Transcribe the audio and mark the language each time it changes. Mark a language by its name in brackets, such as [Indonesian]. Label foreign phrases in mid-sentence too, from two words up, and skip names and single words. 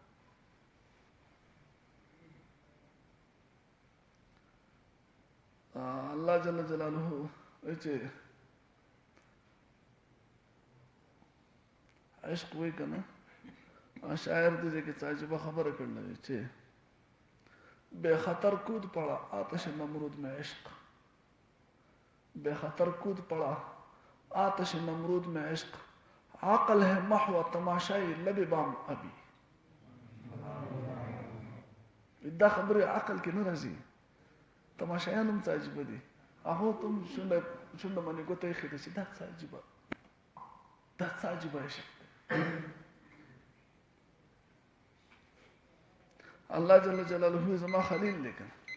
[Pashto] الله جل جلاله وایي چې عشق وایي که نه شاعر دې کې څه عجیبه خبره کړله چې [Urdu] بے خطر کود پڑا آتش نمرود میں عشق بے خطر کود پڑا آتش نمرود میں عشق عقل ہے محو تماشائی لب بام ابھی [Pashto] دا خبره عقل کې نه راځي تماشایان هم څه عجیبه دي هغه تم شونډه باندې ګوته ایښې ده چې دا څه عجیبه دا څه عجیبه عشق الله جل جلاله زما خلیل دی که